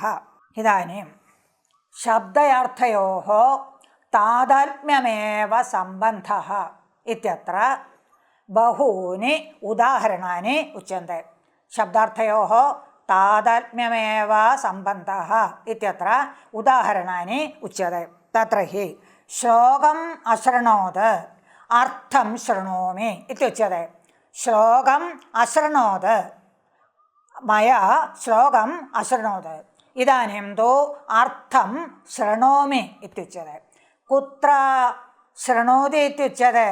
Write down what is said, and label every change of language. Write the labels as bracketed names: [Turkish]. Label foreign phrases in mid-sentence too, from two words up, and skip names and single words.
[Sanskrit] इदानीं शब्दयार्थयोः तादात्म्यमेव सम्बन्धः इत्यत्र बहूनि उदाहरणानि उच्यन्ते. शब्दार्थयोः तादात्म्यमेव सम्बन्धः इत्यत्र उदाहरणानि उच्यते. तत्र हि ശ്ലോകം അശൃണോത് അർത്ഥം ശൃണോമി ഇത്യുച്യത്തെ. ശ്ലോകം അശൃണോത് മയാ ശ്ലോകം അശൃണോത് ഇദാനീം തു അർത്ഥം ശൃണോമി ഇത്യുച്യത്തെ. കുത്ര ശൃണോതി ഇത്യുച്യത്തെ?